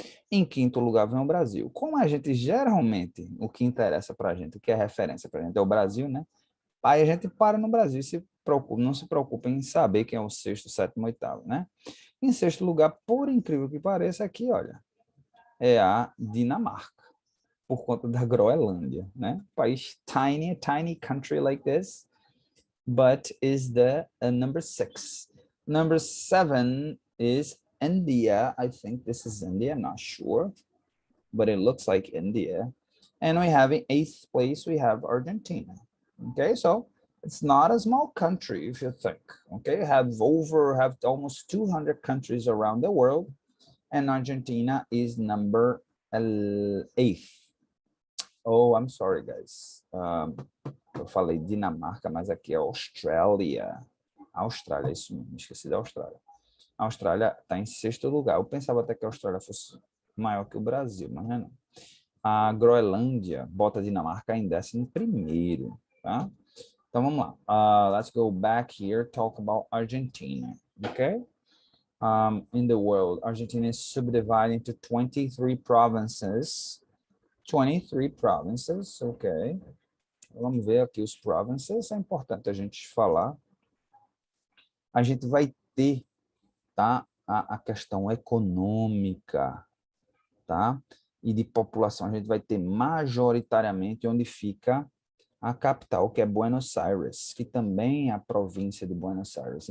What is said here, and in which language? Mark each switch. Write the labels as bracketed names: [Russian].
[Portuguese] Em quinto lugar vem o Brasil. Como a gente geralmente, o que interessa para a gente, o que é referência para a gente é o Brasil, né? Aí a gente para no Brasil e não se preocupa em saber quem é o sexto, sétimo, oitavo, né? Em sexto lugar, por incrível que pareça, aqui, olha, é a Dinamarca, por conta da Groenlândia, né? [English] País tiny country like this, but is the number 6. Number 7 is India. I think this is India, not sure, but it looks like India. And we have in 8th place, we have Argentina. Okay, so it's not a small country if you think. Okay, have almost 200 countries around the world, and Argentina is number 8th. Oh, I'm sorry, guys. [Portuguese] Eu falei Dinamarca, mas aqui é Austrália. Austrália, isso mesmo, esqueci da Austrália. A Austrália está em sexto lugar. Eu pensava até que a Austrália fosse maior que o Brasil, mas não é não. A Groenlândia bota a Dinamarca em 11º, tá? Então vamos lá. [English] Let's go back here, talk about Argentina, okay? In the world, Argentina is subdivided into 23 provinces. 23 provinces, ok. [Portuguese] Vamos ver aqui os provinces, é importante a gente falar. A gente vai ter, tá, a questão econômica, tá? E de população, a gente vai ter majoritariamente onde fica a capital, que é Buenos Aires, que também é a província de Buenos Aires.